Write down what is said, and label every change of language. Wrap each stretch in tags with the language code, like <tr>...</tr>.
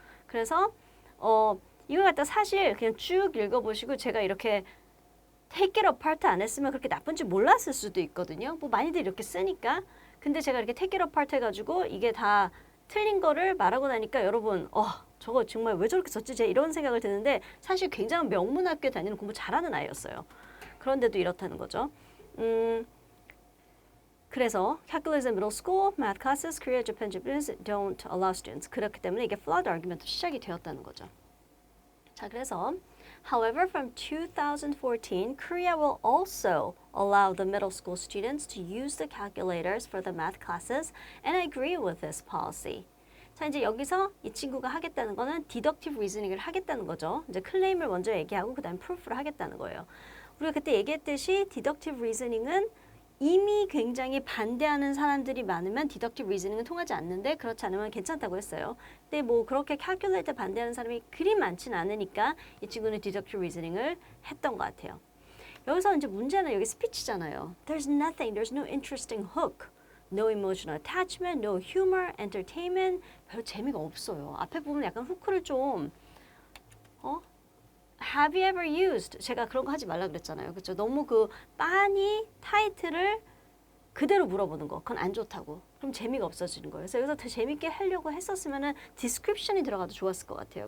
<ko>그래서 이걸 갖다 사실 그냥 쭉 읽어보시고 제가 이렇게</ko> <en>take it apart</en> <ko>안 했으면 그렇게 나쁜지 몰랐을 수도 있거든요. 뭐 많이들 이렇게 쓰니까. 근데 제가 이렇게</ko> <en>take it apart</en> <ko>해가지고 이게 다 틀린 거를 말하고 나니까 여러분 저거 정말 왜 저렇게 썼지? 제가 이런 생각을 드는데 사실 굉장히 명문학교에 다니는 공부 잘하는 아이였어요. 그런데도 이렇다는 거죠. 그래서</ko> <en>calculus in middle school, math classes, Korea, Japan, Japanese don't allow students.</en> <ko>그렇기 때문에 이게 flawed argument도 시작이 되었다는 거죠. 자, 그래서</ko> <en>However, from 2014, Korea will also allow the middle school students to use the calculators for the math classes, and I agree with this policy.</en> <ko>자, 이제 여기서 이 친구가 하겠다는 거는 deductive reasoning을 하겠다는 거죠. 이제 클레임을 먼저 얘기하고 그 다음 proof를 하겠다는 거예요. 우리가 그때 얘기했듯이 deductive reasoning은 이미 굉장히 반대하는 사람들이 많으면 deductive reasoning은 통하지 않는데 그렇지 않으면 괜찮다고 했어요. 근데 뭐 그렇게 calculate 반대하는 사람이 그리 많지는 않으니까 이 친구는 deductive reasoning을 했던 것 같아요. 여기서 이제 문제는 여기 스피치잖아요.</ko> <en>There's nothing, there's no interesting hook, no emotional attachment, no humor, entertainment.</en> <ko>별로 재미가 없어요. 앞에 보면 약간 후크를 좀</ko> <en>Have you ever used?</en> <ko>제가 그런 거 하지 말라 그랬잖아요. 그렇죠? 너무 그 빤히 타이틀을 그대로 물어보는 거. 그건 안 좋다고. 그럼 재미가 없어지는 거예요. 그래서 여기서 더 재밌게 하려고 했었으면은 description이 들어가도 좋았을 것 같아요.</ko>